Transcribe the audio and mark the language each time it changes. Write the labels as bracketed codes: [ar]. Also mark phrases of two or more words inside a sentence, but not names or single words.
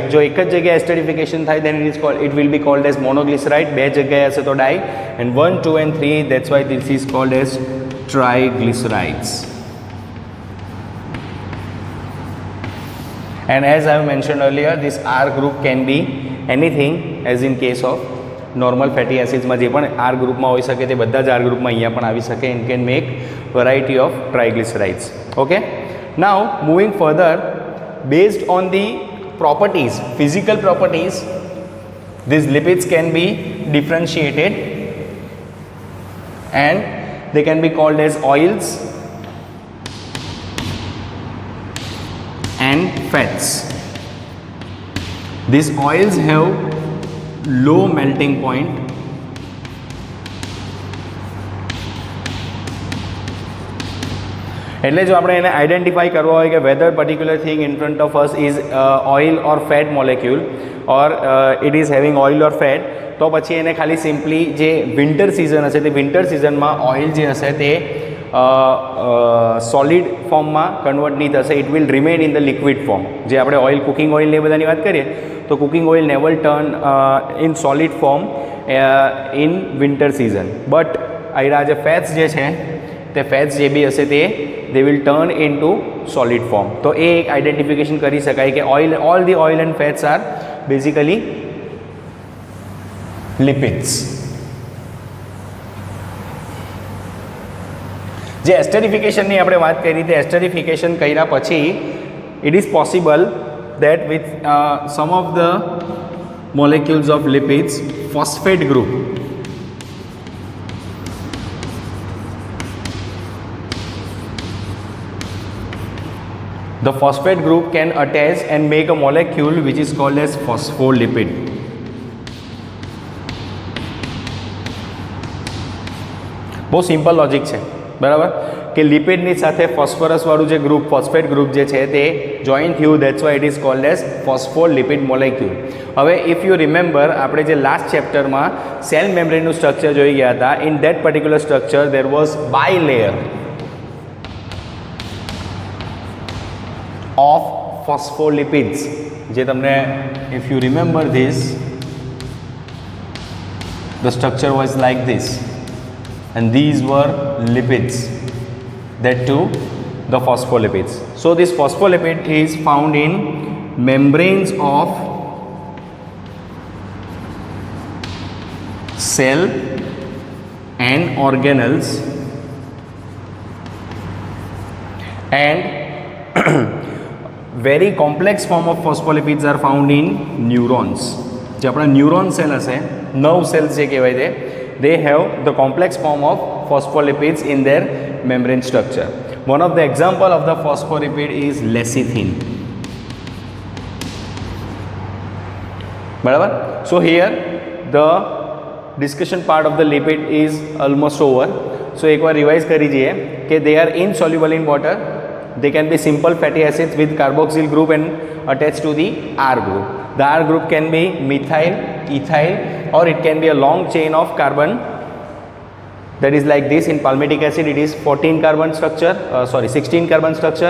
[hi] जो एक जगह [en] एस्टरिफिकेशन થાય then it will be called as monoगlyceride. [gu] બે જગ્યાએ હશે તો डाई, [en] and 1, 2 and 3, that's why this is called as triglycerides. And as I have mentioned earlier, this R group can be anything, as in case of normal fatty acids [gu] માં જે પણ R ગ્રુપમાં હોઈ શકે તે બધા જ R ગ્રુપમાં અહીંયા પણ આવી શકે, [en] and can make variety of triglycerides. Okay, now moving further, based on the properties, physical properties, these lipids can be differentiated and they can be called as oils and fats. These oils have low melting point [gu] એટલે જો આપણે એને આઈડેન્ટિફાઈ કરવો હોય કે [en] whether particular thing in front of us is oil or fat molecule or it is having oil or fat, [gu] તો પછી એને ખાલી સિમ્પલી જે વિન્ટર સિઝન હશે તે વિન્ટર સિઝનમાં ઓઇલ જે હશે તે સોલિડ ફોર્મમાં કન્વર્ટ નહીં થશે, [en] it will remain in the liquid form. [gu] જે આપણે ઓઇલ, કુકિંગ ઓઇલ એ બધાની વાત કરીએ તો [en] cooking oil never turn in solid form in winter season. [gu] બટ આ જે ફેટ્સ જે છે તે ફેટ્સ જે બી હશે તે [en] they will turn into solid form. [gu] તો એ એક આઈડેન્ટિફિકેશન કરી શકાય કે [en] all the oil and fats are basically lipids. [gu] જે એસ્ટરિફિકેશનની આપણે વાત કરી તે એસ્ટરિફિકેશન કર્યા પછી [en] it is possible that with some of the molecules of lipids, phosphate group the phosphate group can attach and make a molecule which is called as phospholipid. [gu] બહુ સિમ્પલ લોજિક છે, બરાબર, કે લિપિડની સાથે ફોસ્ફરસવાળું જે ગ્રુપ, [en] phosphate group [gu] જે છે તે જોઈન થયું, [en] that's why it is called as phospholipid molecule. હવે if you remember, [gu] આપણે જે લાસ્ટ ચેપ્ટરમાં સેલ મેમ્બ્રેનનું સ્ટ્રક્ચર જોઈ ગયા હતા, [en] in that particular structure there was bilayer of phospholipids. [gu] જે તમને, [en] if you remember this, the structure was like this, and these were lipids, that too the phospholipids. So this phospholipid is found in membranes of cell and organelles, and very complex form of phospholipids are found in neurons. [gu] જે આપણા ન્યુરોન સેલ હશે, નર્વ સેલ્સ જે કહેવાય તે, [en] they have the complex form of phospholipids in their membrane structure. One of the example of the phospholipid is lecithin. [gu] બરાબર. [en] So here the discussion part of the lipid is almost over. [gu] સો એકવાર રિવાઇઝ કરી જઈએ કે [en] they are insoluble in water. They can be simple fatty acids with carboxyl group and attached to the R group. The R group can be methyl, ethyl, or it can be a long chain of carbon. That is like this. In palmitic acid, it is 16 carbon structure.